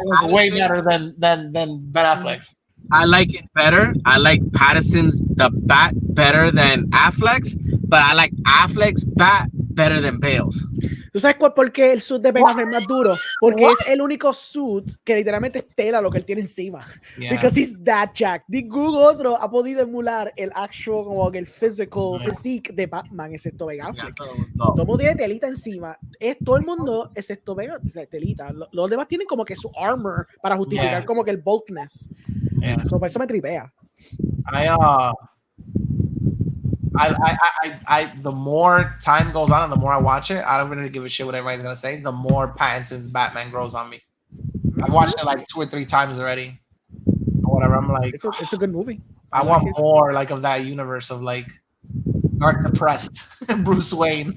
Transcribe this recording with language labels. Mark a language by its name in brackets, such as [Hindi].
[English] way better than Ben Affleck's. I like it better. I like Pattinson's the bat better than Affleck's, but I like Affleck's bat better than Bale's. [Spanish] ¿Tú sabes por qué el suit de Ben Affleck es más duro? Porque es el único suit que literalmente es tela lo que él tiene encima. [English] Yeah. Because he's that jacked. [Spanish] Ningún otro ha podido emular el actual, como el physique de Batman, excepto Ben Affleck. Todo el mundo tiene telita encima. Todo el mundo, excepto Ben, telita. Los demás tienen como que su armor para justificar como que el bulkness. [English] Yeah. So, [Spanish] por eso me tripea. [English] I the more time goes on and the more I watch it, I don't really give a shit what everybody's gonna say. The more Pattinson's Batman grows on me. I've watched it like 2 or 3 times already. or whatever. I'm like, it's a good movie. I want more like of that universe of like dark depressed Bruce Wayne.